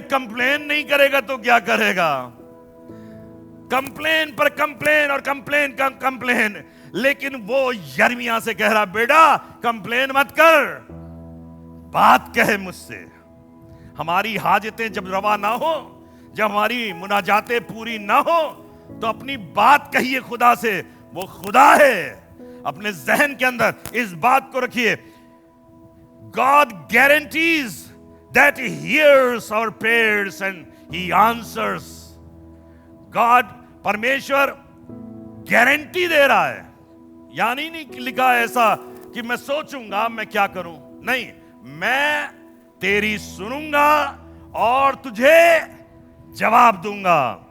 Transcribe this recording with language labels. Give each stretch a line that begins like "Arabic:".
Hindi: Complain नहीं करेगा तो क्या करेगा? कंप्लेन पर कंप्लेन और कंप्लेन का कंप्लेन। लेकिन वो यिर्मयाह से कह रहा बेटा कंप्लेन मत कर, बात कहे मुझसे। हमारी हाजतें जब रवा ना हो, जब हमारी मुनाजातें पूरी ना हो, तो अपनी बात कहिए खुदा से। वो खुदा है। अपने जहन के अंदर इस बात को रखिए,
English: God guarantees that he hears our prayers and he answers.
Hindi: God, परमेश्वर गारंटी दे रहा है। यानी नहीं लिखा ऐसा कि मैं सोचूंगा मैं क्या करूं, नहीं, मैं तेरी सुनूंगा और तुझे जवाब दूंगा।